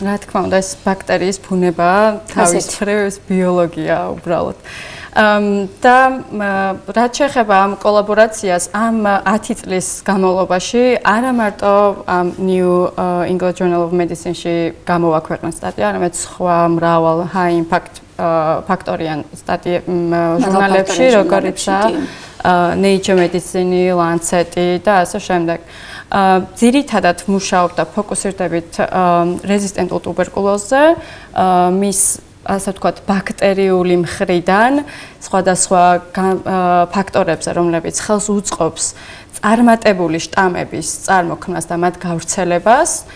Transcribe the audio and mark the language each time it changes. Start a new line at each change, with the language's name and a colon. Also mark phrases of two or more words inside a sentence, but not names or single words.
Georgian: რა თქმა უნდა, ეს ბაქტერიის ბუნებაა, თავის მხრივ ეს ბიოლოგია უბრალოდ. და რაც შეეხება ამ კოლაბორაციას, ამ 10 წლის განმავლობაში არა მარტო ამ New England Journal of Medicine-ში გამოაქვეყნა სტატია, არამედ სხვა მრავალ
English: high impact
Georgian: ფაქტორიან ჟურნალებში, როგორიცაა Nature Medicine, Lancet და ასე შემდეგ. ძირითადად მუშაობ და ფოკუსირდებით რეზისტენტულ ტუბერკულოზზე, მის ასე ვთქვათ, ბაქტერიული მხრიდან სხვადასხვა ფაქტორებზე, რომლებიც ხელს უწყობს წარმატებული შტამების წარმოქმნას და მათ გავრცელებას.